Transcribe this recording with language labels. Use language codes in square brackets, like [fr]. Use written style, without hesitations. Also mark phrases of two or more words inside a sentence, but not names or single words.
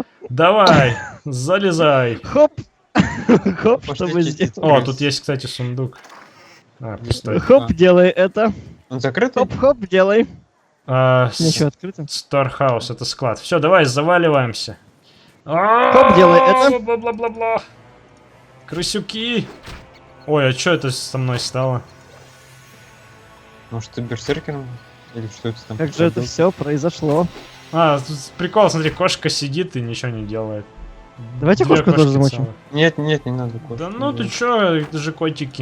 [ru] Давай, залезай. Хоп. Хоп, Пошли чтобы чистить. сделать. О, тут есть, кстати, сундук. А, пустой. Хоп, делай это. Он закрытый? Хоп-хоп, делай. Ничего, открыто. Стархаус, это склад. Все, давай, заваливаемся. Хоп, делай это. Бла-бла-бла-бла. Крысюки. Ой, а что это со мной стало? Может, ты берсеркером? Или что это там? Как же это все произошло? А, тут прикол, смотри, кошка сидит и ничего не делает. Давайте Две кошку тоже кошки замочим. целых. Нет, не надо кошку. Да ну ты чё, это же котики.